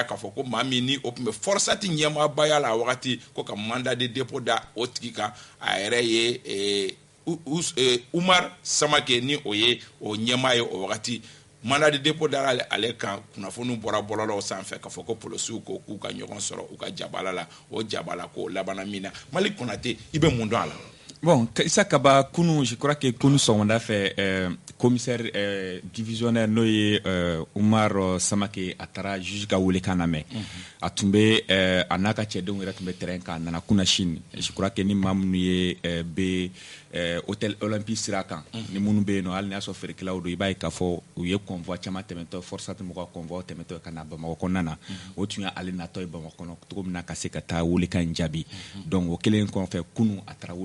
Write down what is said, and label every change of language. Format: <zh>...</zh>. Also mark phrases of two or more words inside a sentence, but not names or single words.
<bm>k'a fɔ ko maa min ni o tun bɛ forosati ɲɛmaabaya la a wagati ko ka</bm> <fr>mandat de dépôt</fr> <bm>da o tigi kan a yɛrɛ ye Umar Samake ni o ye o ɲɛmaa ye o wagati</bm> <fr>mandat de dépôt</fr> <bm>dara ale kan kunnafoni bɔra bɔlɔlɔw sanfɛ k'a fɔ ko polisiw ko k'u ka ɲɔgɔn sɔrɔ u ka jabala la o jabala ko labana min na Malik Konate i bɛ mun dɔn a la? Bon, Issa Kaba kunu,</bm> <fr>je crois que</fr> <bm>kunu sɔgɔmada fɛ</bm> <fr>commissaire divisionnaire</fr> <bm>n'o ye Umar Samake a taara juge ka wele kan lamɛn a tun bɛ a n'a ka cɛdenw yɛrɛ tun bɛ terrain kan a nana kunna sini</bm> <fr>je crois que</fr> <bm>ni maa minnu ye bɛ hôtel olympique sira kan ni minnu bɛ yen nɔ hali n'a sɔrɔ feerekɛlaw don i b'a ye k'a fɔ u ye convoi caman tɛmɛtɔ Forçat mɔgɔw ka convoi tɛmɛtɔ ka na Bamakɔ kɔnɔna na o tun ye ale natɔ ye Bamakɔ kɔnɔ cogo min na ka se ka taa welekan in jaabi donc o kɛlen kɔfɛ kunu a taara</bm>